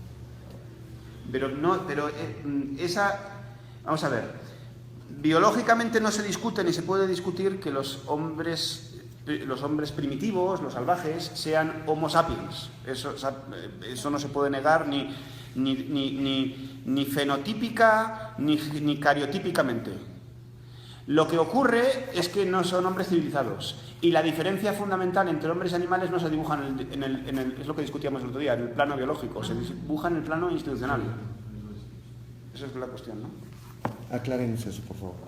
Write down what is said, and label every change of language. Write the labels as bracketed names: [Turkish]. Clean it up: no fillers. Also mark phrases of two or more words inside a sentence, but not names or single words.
[Spanish] Vamos a ver, biológicamente no se discute ni se puede discutir que los hombres primitivos, los salvajes, sean homo sapiens. Eso no se puede negar ni fenotípica ni cariotípicamente. Lo que ocurre es que no son hombres civilizados, y la diferencia fundamental entre hombres y animales no se dibuja es lo que discutíamos el otro día, en el plano biológico, se dibuja en el plano institucional. Esa es la cuestión, ¿no? Aclárenos eso, por favor.